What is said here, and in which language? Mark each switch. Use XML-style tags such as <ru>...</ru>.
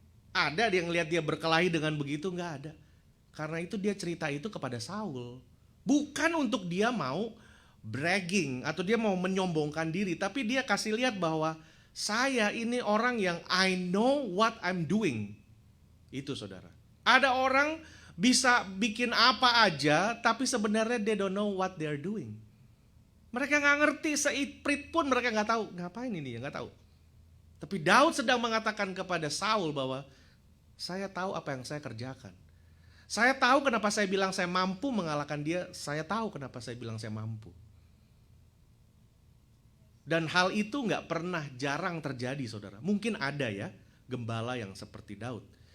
<id>Ada yang ngeliat dia berkelahi dengan begitu? Gak ada. Karena itu dia cerita itu kepada Saul. Bukan untuk dia mau bragging atau dia mau menyombongkan diri. Tapi dia kasih lihat bahwa saya ini orang yang</id> <en>I know what I'm doing.</en> <id>Itu saudara. Ada orang bisa bikin apa aja tapi sebenarnya</id> <en>they don't know what they're doing.</en> <id>Mereka gak ngerti, seiprit pun mereka gak tahu. Ngapain ini ya, gak tahu. Tapi Daud sedang mengatakan kepada Saul bahwa saya tahu apa yang saya kerjakan. Saya tahu kenapa saya bilang saya mampu mengalahkan dia. Saya tahu kenapa saya bilang saya mampu. Dan hal itu gak pernah, jarang terjadi, saudara. Mungkin ada ya gembala yang seperti Daud.</id>